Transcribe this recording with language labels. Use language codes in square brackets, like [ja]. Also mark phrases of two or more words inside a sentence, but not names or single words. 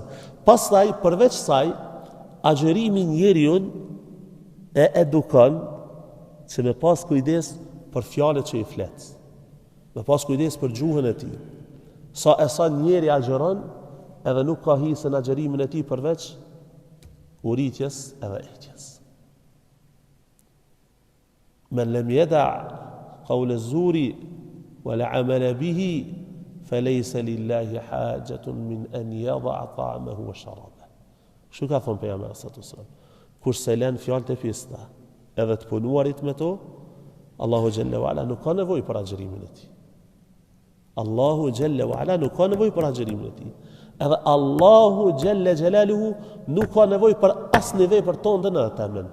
[sq] Pastaj përveç saj, agjerimi njeriu e edukon që me pas kujdes për fjalët që i flet. Me pas kujdes për gjuhën e tij. Sa njeri agjeron, edhe nuk ka hisën agjerimin e tij përveç uritjes edhe ejtjes. [ar] من لم يدع قول الزور ولا عمل به فليس لله حاجة من أن يدع طعامه وشرابه. [sq] Çu ka thon pejgamberi [ar] صلى الله عليه وسلم? [sq] Kurse lën fjalët e pista, edhe të punuarit me to, Allahu xhelle wa ala nuk ka nevojë për agjerimin e tij. Allahu xhelle wa ala nuk ka nevojë për agjerimin e tij. Edhe Allahu xhelle xhelaluhu nuk ka nevojë për asnjë vepër tonë në atë moment.